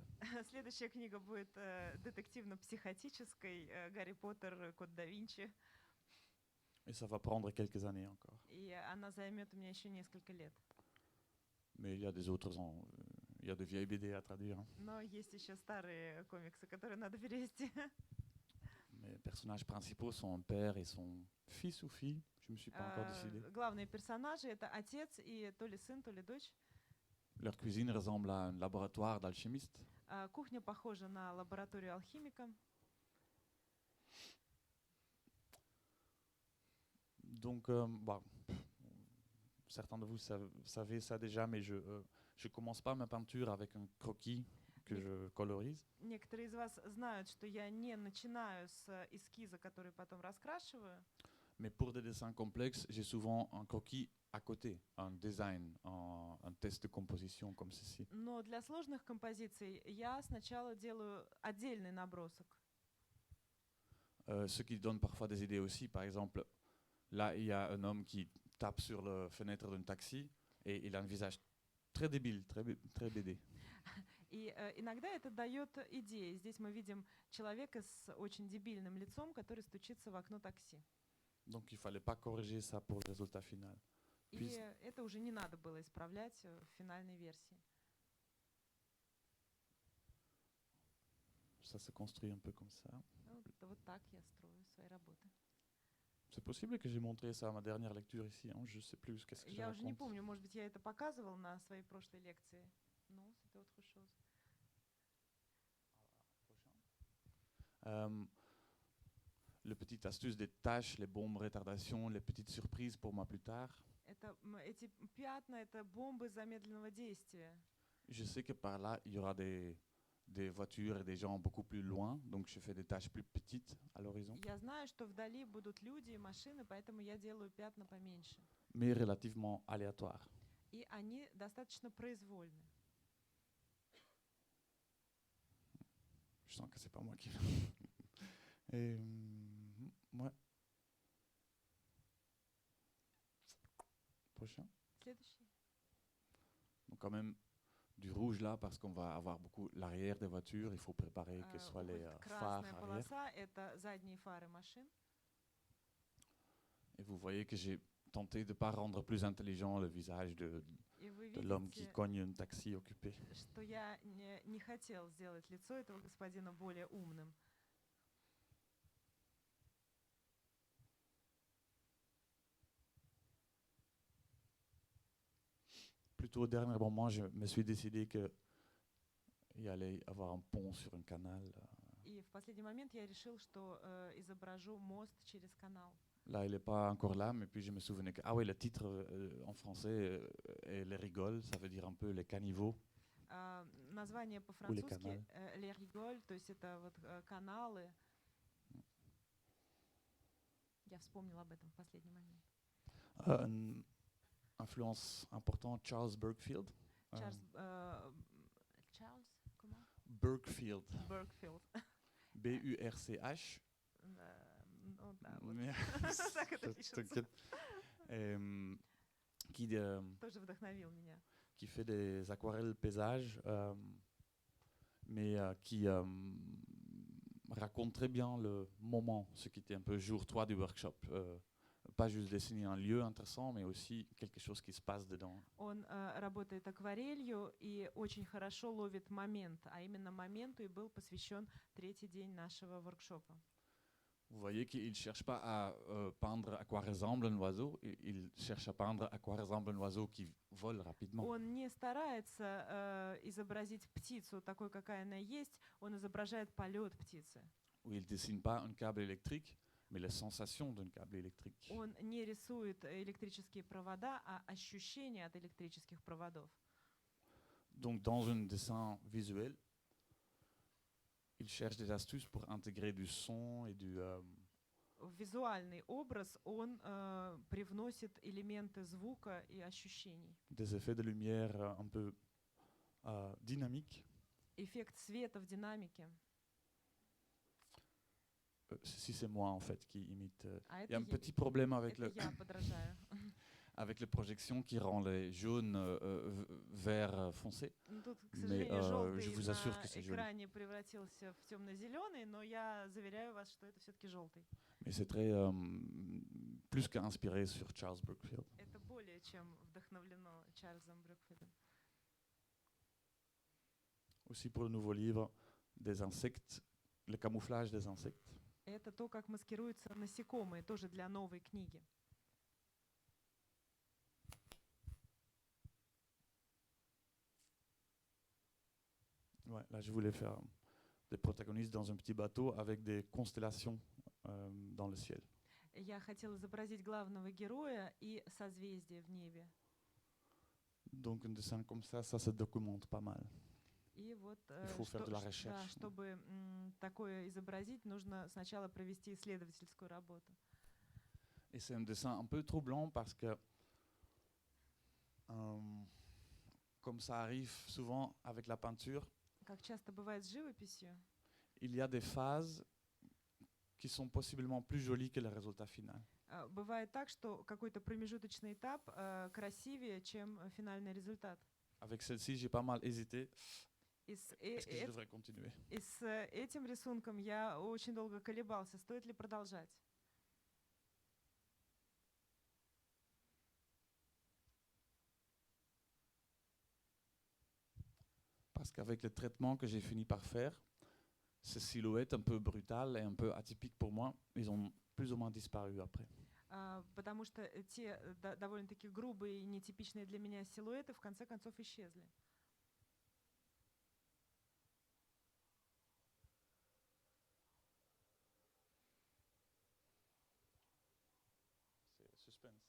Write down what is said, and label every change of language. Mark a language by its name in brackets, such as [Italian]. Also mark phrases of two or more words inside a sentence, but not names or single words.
[Russian] Следующая книга будет детективно-психотической, Гарри Поттер, Код да Винчи. [French] Et ça va prendre quelques années encore. [Russian] И она займет у меня еще несколько лет. [French] Mais il y a des autres, il y a de vieilles BD à traduire. Hein. [Russian] Но есть еще старые комиксы, которые надо перевести. [French] Mes personnages principaux sont un père et son fils ou fille. Je ne me suis pas encore décidé. [Russian] Главные персонажи — это отец и то ли сын, то ли дочь. [French] Leur cuisine ressemble à un laboratoire d'alchimiste. [Russian] Кухня похожа на лабораторию алхимика. [French] Donc, certains de vous savez ça déjà, mais je ne commence pas ma peinture avec un croquis que je colorise. [Russian] Некоторые из вас знают, что я не начинаю с эскиза, который потом раскрашиваю. [French] Mais pour des dessins complexes, j'ai souvent un croquis à côté, un design, un test de composition comme ceci. [Russian] Но для сложных композиций я сначала делаю отдельный набросок. [French] Ce qui donne parfois des idées aussi. Par exemple, là, il y a un homme qui tape sur la fenêtre d'un taxi et il a un visage très débile, très BD. [Russian] И иногда это дает идеи. Здесь мы видим человека с очень дебильным лицом, который стучится в окно такси. [French] Donc il ne fallait pas corriger ça pour le résultat final. [Russian] И это уже не надо было исправлять в финальной версии. [French] Ça se construit un peu comme ça. [Russian] Вот так я строю свои работы. [French] C'est possible que j'ai montré ça à ma dernière lecture ici. Hein, je ne sais plus qu'est-ce que je [Russian] Я уже не [French] raconte. [Russian] помню, может быть, я это показывал на своей прошлой лекции. [French] Non, c'était autre chose. Le petit astuce des tâches, les bombes retardation, les petites surprises pour moi plus tard. [Russian] Эти пятна — это бомбы замедленного действия. [French] Je sais que par là, il y aura des voitures et des gens beaucoup plus loin, donc je fais des tâches plus petites à l'horizon, [Russian] Я знаю, что вдали будут люди и машины, поэтому я делаю пятна поменьше. [French] mais relativement aléatoires. [Russian] И они достаточно произвольны. [French] Je sens que c'est pas moi qui. Et ouais. Prochain. [Russian] Следующий. [French] Donc quand même du rouge là parce qu'on va avoir beaucoup l'arrière des voitures. Il faut préparer que ce soit les phares [Russian] Красная [French] arrière. [Russian] полоса — это задние фары машин. [French] Et vous voyez que j'ai tenté de ne pas rendre plus intelligent le visage [Russian] И вы [French] de l'homme qui [Russian] видите, [French] cogne un taxi occupé. [Russian] что я не хотел сделать лицо этого господина более умным. [French] Plutôt au dernier moment, je me suis décidé qu'il y allait avoir un pont sur un canal. [Russian] И в последний момент я решил, что изображу мост через канал. [French] Là, il n'est pas encore là, mais puis je me souvenais que, ah oui, le titre en français est Les Rigoles, ça veut dire un peu les caniveaux. [Russian] Название по-французски «Les Rigoles», то есть это вот каналы. Я вспомнила об этом в последний момент. [French] Une influence importante, Charles Bergfield. Чарльз, comment? Bergfield. Bergfield. B-U-R-C-H. [Russian] Ну да, вот. [French] Mais- [Russian] Так это пишется. [French] T'inquiète. [Russian] Тоже вдохновил меня. [French] Qui fait des aquarelles paysages, mais qui raconte très bien le moment, ce qui était un peu jour 3 du workshop. pas juste dessiner un lieu intéressant, mais aussi quelque chose qui se passe dedans. [Russian] Он работает акварелью и очень хорошо ловит момент, а именно моменту и был посвящен третий день нашего воркшопа. [French] Vous voyez qu'il ne cherche pas à peindre à quoi ressemble un oiseau, il cherche à peindre à quoi ressemble un oiseau qui vole rapidement. [Russian] Он не старается изобразить птицу такой, какая она есть, он изображает полет птицы. [French] Où il ne dessine pas un câble électrique, mais les sensations d'un câble électrique. [Russian] Он не рисует электрические провода, а ощущения от электрических проводов. [French] Donc dans un dessin visuel, il cherche des astuces pour intégrer du son et [Russian] В визуальный образ он привносит элементы звука и ощущений. [French] des effets de lumière un peu dynamiques. [Russian] Эффект света в динамике. [French] Si c'est moi en fait qui imite. [Russian] А [French] Il y a un [Russian] это [French] petit problème avec [Russian] это я подражаю. [French] avec les projections qui rend les jaunes vert foncé. [Russian] Ну, тут, к [French] Mais, [Russian] сожалению, [French] je [Russian] желтый [French] vous assure [Russian] на [French] que c'est joli. [Russian] экране превратился в темно-зеленый, но я заверяю вас, что это все-таки желтый. [French] Mais c'est très plus qu'inspiré sur Charles Brookfield. [Russian] Это более чем вдохновлено Чарльзом Брюкфилдом. [French] Aussi pour le nouveau livre des insectes, le camouflage des insectes. [Russian] Это то, как маскируются насекомые, тоже для новой книги. [French] Ouais, là, je voulais faire des protagonistes dans un petit bateau avec des constellations dans le ciel. [Russian] Я хотела изобразить главного героя и созвездие в небе. [French] Donc un dessin comme ça se documente pas mal. [Russian] И вот, [French] Il faut faire de la recherche. [Russian] да, чтобы такое изобразить, нужно сначала провести исследовательскую работу. [French] Et c'est un dessin un peu troublant parce que, comme ça arrive souvent avec la peinture, [Russian] Как часто бывает с живописью, [French] il y a des phases qui sont possiblement plus jolies que le résultat final. [Russian] бывает так, что какой-то промежуточный этап красивее, чем финальный результат. [French] Avec celle-ci, j'ai pas mal hésité. [Russian] И с, [French] Est-ce que je devrais continuer? [Russian] и с этим рисунком я очень долго колебался, стоит ли продолжать. [French] Parce qu'avec le traitement que j'ai fini par faire, ces silhouettes un peu brutales et un peu atypiques pour moi, ils ont plus ou moins disparu après. [Russian] Потому что те довольно-таки грубые и нетипичные для меня силуэты в конце концов исчезли. [French] C'est suspense.